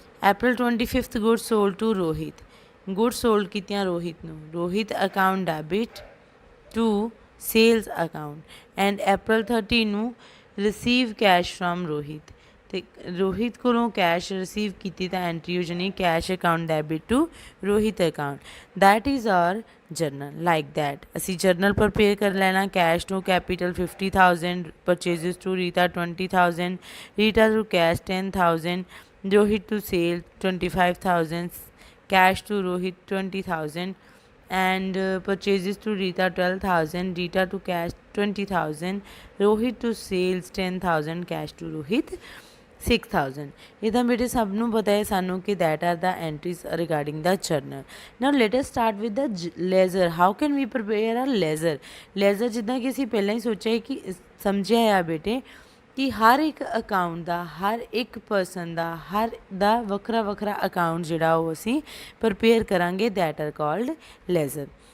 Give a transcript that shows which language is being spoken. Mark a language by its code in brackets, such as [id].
[en] April 25 good sold to Rohit, good sold [pa] ਕੀਤੀਆਂ ਰੋਹਿਤ ਨੂੰ, [en] Rohit account debit to sales account. And April 30 ਨੂੰ receive cash from Rohit, [pa] ਤੇ ਰੋਹਿਤ ਕੋਲੋਂ [en] cash receive [pa] ਕੀਤੀ ਤਾਂ [en] entry [pa] ਹੋ ਜਾਣੀ [en] Cash account debit to Rohit account. That is our journal. Like that ਅਸੀਂ journal prepare [pa] ਕਰ ਲੈਣਾ। [en] Cash to capital 50,000, purchases to Rita 20,000, Rita to cash 10,000, Rohit to sale 25,000, cash to Rohit 20,000, and purchases to Rita 12,000, Rita to cash 20,000, Rohit to sales 10,000, cash to Rohit 6,000. [pa] ਇਹ ਤਾਂ ਬੇਟੇ ਸਭ ਨੂੰ ਪਤਾ ਹੈ ਸਾਨੂੰ ਕਿ [en] That are the entries regarding the journal. Now let us start with the ledger. How can we prepare a ledger. [pa] Laser ਜਿੱਦਾਂ ਕਿ ਅਸੀਂ ਪਹਿਲਾਂ ਹੀ ਸੋਚਿਆ ਕਿ ਸਮਝਿਆ ਆ ਬੇਟੇ ਕਿ ਹਰ ਇੱਕ ਅਕਾਊਂਟ ਦਾ, ਹਰ ਇੱਕ ਪਰਸਨ ਦਾ, ਹਰ ਦਾ ਵੱਖਰਾ ਵੱਖਰਾ ਅਕਾਊਂਟ ਜਿਹੜਾ ਉਹ ਅਸੀਂ ਪ੍ਰਪੇਅਰ ਕਰਾਂਗੇ, [en] That are called ledger.